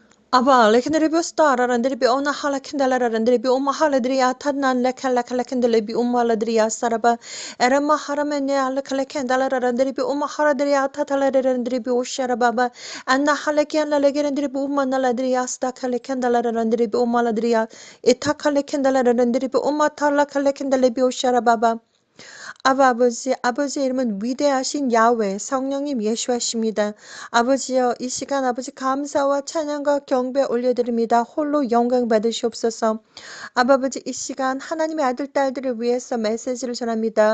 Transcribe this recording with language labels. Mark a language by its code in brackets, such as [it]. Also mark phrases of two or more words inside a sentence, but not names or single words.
[ko] Aba lekendere stara randere be ona hala kendala randere be uma hala driya tadnan lekala kala kendele be uma hala driya saraba erama haramene ala kala kendala randere be uma hala driya tatala randere be ushara baba anna hala kendala legerandere be uma nala driya sta kala kendala randere be uma hala driya ita kala kendala randere be uma tala kala kendele be ushara baba 아버지, 아버지의 이름은 위대하신 야훼, 성령님 예수하십니다. 아버지여, 이 시간 아버지 감사와 찬양과 경배 올려드립니다. 홀로 영광 받으시옵소서. 아버지 이 시간 하나님의 아들 딸들을 위해서 메시지를 전합니다.